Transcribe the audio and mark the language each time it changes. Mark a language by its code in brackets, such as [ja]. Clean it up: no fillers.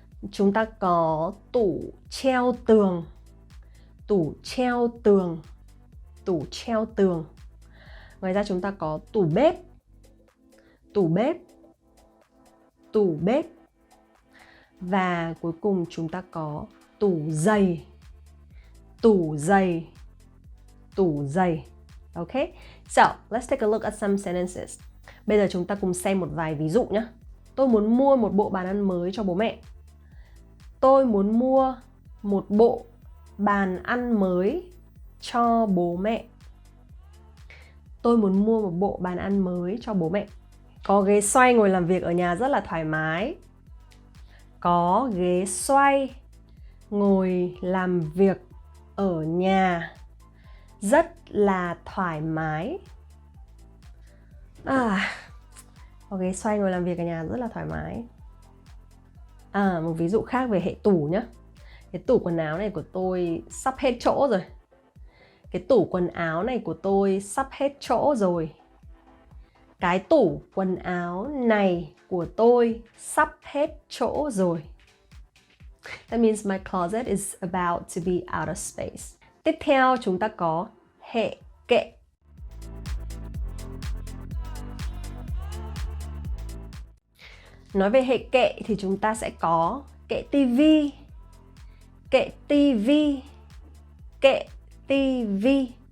[vi] Chúng ta có tủ treo tường. Tủ treo tường. Tủ treo tường. Ngoài ra chúng ta có tủ bếp. Tủ bếp. Tủ bếp. Và cuối cùng chúng ta có tủ giày. Tủ giày. Tủ giày. Okay? [en] So, let's take a look at some sentences. [vi] Bây giờ chúng ta cùng xem một vài ví dụ nhé. Tôi muốn mua một bộ bàn ăn mới cho bố mẹ. Tôi muốn mua một bộ bàn ăn mới cho bố mẹ. Tôi muốn mua một bộ bàn ăn mới cho bố mẹ. Có ghế xoay ngồi làm việc ở nhà rất là thoải mái. Có ghế xoay ngồi làm việc ở nhà rất là thoải mái. Có ghế xoay ngồi làm việc ở nhà rất là thoải mái. Một ví dụ khác về hệ tủ nhé. Cái tủ quần áo này của tôi sắp hết chỗ rồi. Cái tủ quần áo này của tôi sắp hết chỗ rồi. Cái tủ quần áo này của tôi sắp hết chỗ rồi. [en] That means my closet is about to be out of space. [vi] Tiếp theo chúng ta có hệ kệ. Nói về hệ kệ thì chúng ta sẽ có kệ tivi. Kệ tivi. Kệ tivi.